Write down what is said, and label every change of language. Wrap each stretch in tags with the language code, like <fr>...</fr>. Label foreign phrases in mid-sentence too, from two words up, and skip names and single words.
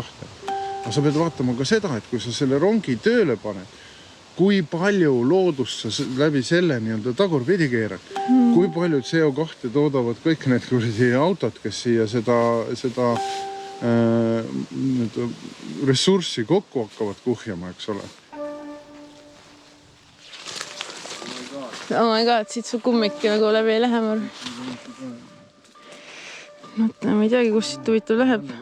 <et>Aga sa pead vaatama ka seda, et kui sa selle rongi tööle paned, kui palju loodust sa läbi selle tagurpidi keerad, kui palju CO2 toodavad kõik need autod, kes siia seda ressurssi kokku hakkavad kuhjama, eks ole.</et> <en>Oh my god,</en> <et>siit su kummikki nagu läbi ei lähe mul. Mõtlen, ma ei teagi, kus siit huvitav läheb.</et>